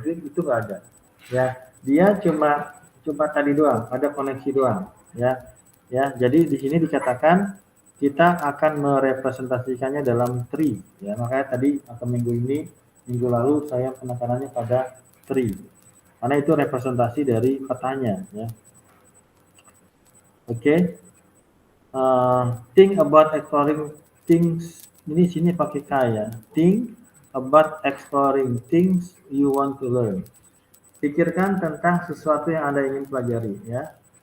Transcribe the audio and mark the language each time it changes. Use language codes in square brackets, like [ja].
[id] Itu nggak ada. Ya, dia cuma tadi doang, ada koneksi doang ya. Ya, jadi di sini dikatakan kita akan merepresentasikannya dalam tree ya. Makanya tadi atau minggu lalu saya penekanannya pada tree. Karena itu representasi dari petanya ya. Oke. [en] Think about exploring things. [id] Ini sini pakai K ya. [en] Think about exploring things you want to learn. [id] Pikirkan tentang sesuatu yang Anda ingin pelajari ya.